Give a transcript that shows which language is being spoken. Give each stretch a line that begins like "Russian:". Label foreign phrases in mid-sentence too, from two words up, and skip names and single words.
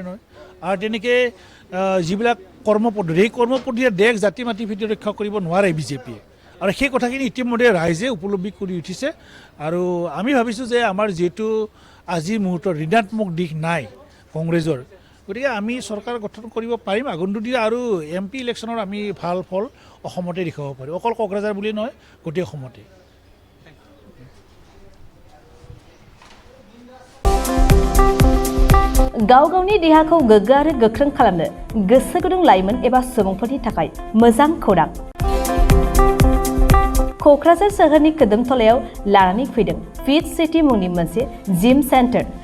Assamese: নহয় আৰু তেনেকৈ যিবিলাক কৰ্মপদ্ধতি সেই কৰ্মপদ্ধতিৰে দেশ জাতি মাটি ভিত্তিত ৰক্ষা কৰিব নোৱাৰে বিজেপিয়ে আৰু সেই কথাখিনি ইতিমধ্যে ৰাইজে উপলব্ধি কৰি উঠিছে আৰু আমি ভাবিছোঁ যে আমাৰ যিহেতু আজিৰ মুহূৰ্তত ঋণাত্মক দিশ নাই কংগ্ৰেছৰ গতিকে আমি চৰকাৰ গঠন কৰিব পাৰিম আগন্তুক দিনা আৰু MP ইলেকশ্যনৰ আমি ভাল ফল অসমতে দেখুৱাব পাৰিম অকল কোকৰাঝাৰ বুলি নহয় গোটেই অসমতে
Bodo: गाव गावनि देहाखौ गोग्गो आरो गोख्रों खालामनो गोसो गुदुं लाइमोन एबा सुबुंफोरनि थाखाय मोजां खौरां क'क्राझार सोहोरनि खोदोमथलायाव लानानै फैदों फिट सिटी मुंनि मोनसे जिम सेन्टार